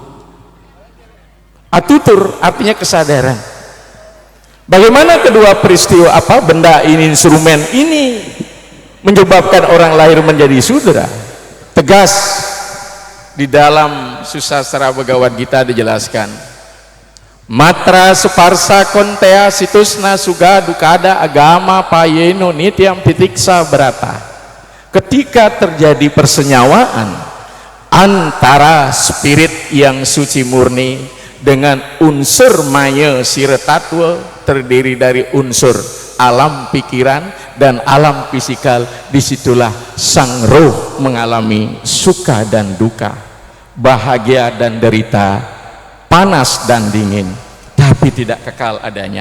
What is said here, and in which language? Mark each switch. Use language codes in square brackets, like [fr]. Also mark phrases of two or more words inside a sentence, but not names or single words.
[id] Atutur artinya kesadaran. Bagaimana kedua peristiwa, apa benda ini, instrumen ini menyebabkan orang lahir menjadi sudra? Tegas di dalam susastra Bhagavad Gita dijelaskan, [sa] मात्रास्पर्शास्तु कौन्तेय शीतोष्ण सुख दुःखदाः आगम अपायिनो अनित्याः तितिक्षस्व भारत. [id] Ketika terjadi persenyawaan antara spirit yang suci murni dengan unsur maya siretattva, terdiri dari unsur alam pikiran dan alam fisikal, disitulah sang roh mengalami suka dan duka, bahagia dan derita, panas dan dingin, tapi tidak kekal adanya.